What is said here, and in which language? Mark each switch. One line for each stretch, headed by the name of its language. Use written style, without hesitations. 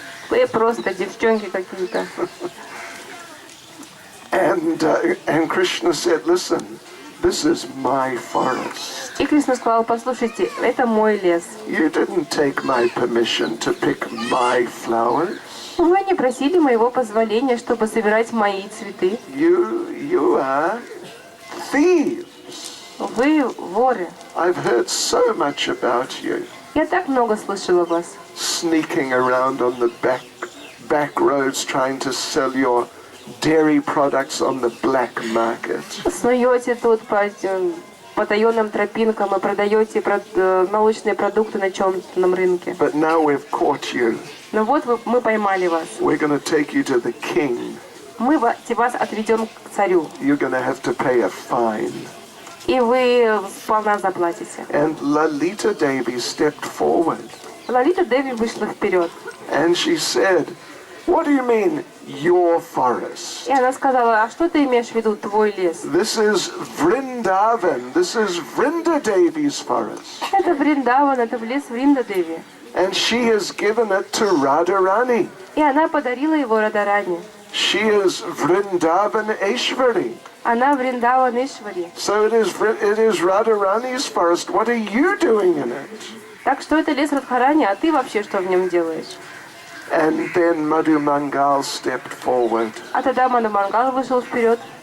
Russian: Вы просто девчонки какие-то».
English: And Krishna said, listen, this is my forest.
Russian: И Кришна сказал: «Послушайте, это мой лес.
English: You didn't take my permission to pick my flowers.
Russian: Вы не просили моего позволения, чтобы собирать мои цветы.
English: You are thieves.
Russian: Вы воры.
English: I've heard so much about you.
Russian: Я так много слышала о вас.
English: Sneaking around on the back roads trying to sell your dairy products on the black market.
Russian: Снуете тут по потаенным тропинкам и продаете молочные продукты на черном рынке.
English: But now we've caught you.
Russian: Но вот мы поймали вас.
English: We're going to take you to the king.
Russian: Мы вас отведем к царю.
English: You're going to have to pay a fine.
Russian: И вы сполна заплатите.
English: And Lalita Devi stepped forward.
Russian: Лалита Деви вышла вперед.
English: And she said, what do you mean, your forest?
Russian: И она сказала, а что ты имеешь в виду, твой лес?
English: This is Vrindavan. This is Vrinda Devi's forest.
Russian: Это Вриндаван, это лес Вринда Деви.
English: And she has given it to Radharani.
Russian: И она подарила его Радарани.
English: She is Vrindavan Eshwari.
Russian: Она Вриндаван Ишвари.
English: So it is Radharani's forest. What are you doing in it?
Russian: Так что это лес Радхарани, а ты вообще что в нем делаешь?
English: And then Madhu Mangal stepped forward.
Russian: А тогда Маду Мангал вышел вперед.